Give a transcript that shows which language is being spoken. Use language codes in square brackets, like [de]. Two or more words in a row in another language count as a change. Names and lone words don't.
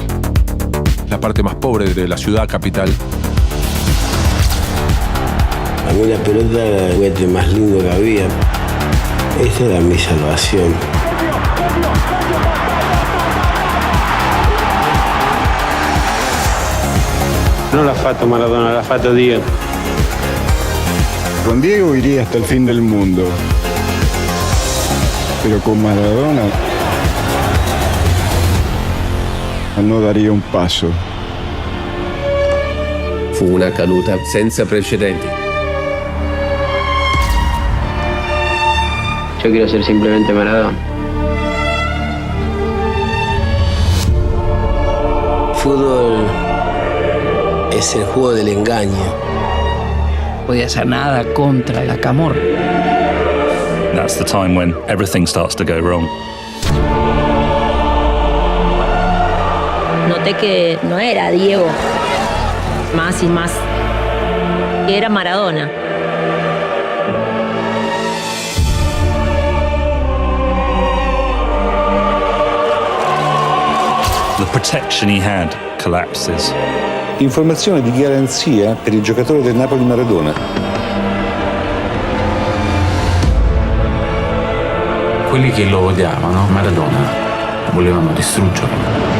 [es] La parte más pobre de la ciudad capital. A mí la pelota era el juguete más lindo que había. Esta era mi salvación. [it] No l'ha fatto Maradona, l'ha fatto Diego. [es] Con Diego iría hasta el fin del mundo. Pero con Maradona no daría un passo. [it] Fu una caduta senza precedenti. [es] Yo quiero ser simplemente Maradona. Fútbol es el juego del engaño. No podía hacer nada contra la camorra. [en] That's the time when everything starts to go wrong. [es] Noté que no era Diego, más y más, era Maradona. [en] The protection he had collapses. [it] Informazione di garanzia per il giocatore del Napoli Maradona. Quelli che lo odiavano, Maradona, volevano distruggerlo.